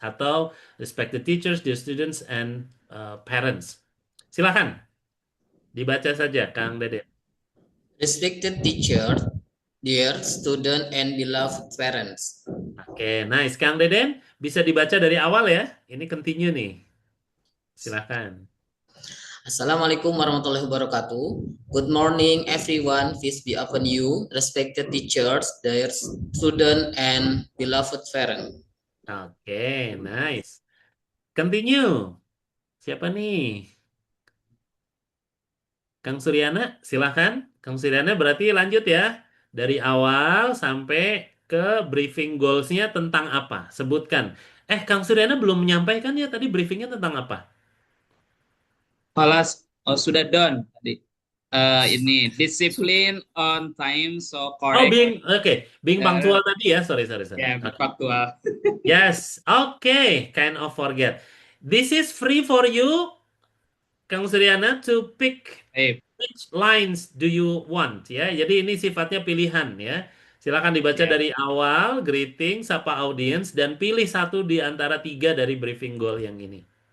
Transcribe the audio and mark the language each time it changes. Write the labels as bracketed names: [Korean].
[English] Atau respected teachers, dear students, and parents. [Indonesian] Silakan. Dibaca saja, Kang Dede. [English] Respected teacher, dear student, and beloved parents. Oke, nice. [Indonesian] Kang Deden, bisa dibaca dari awal ya. Ini continue nih. Silakan. [English] Assalamualaikum warahmatullahi wabarakatuh. Good morning everyone. Peace be upon you, respected teachers, dear student, and beloved parents. Oke, nice. Continue. [Indonesian] Siapa nih? Kang Suryana, silahkan. Kang Suryana berarti lanjut ya. Dari awal sampai ke briefing goals-nya tentang apa? Sebutkan. Kang Suryana belum menyampaikan ya tadi briefingnya tentang apa? Sudah done tadi. Ini disiplin on time, so correct. [English] Oh, being punctual tadi ya. Sorry. Yeah, punctual. Yes, okay. Kind of forget. This is free for you, Kang Suryana, to pick which lines do you want ya. [Indonesian] Jadi ini sifatnya pilihan ya. Silakan dibaca dari awal, greeting, sapa audience, dan pilih satu di antara 3 dari briefing goal yang ini.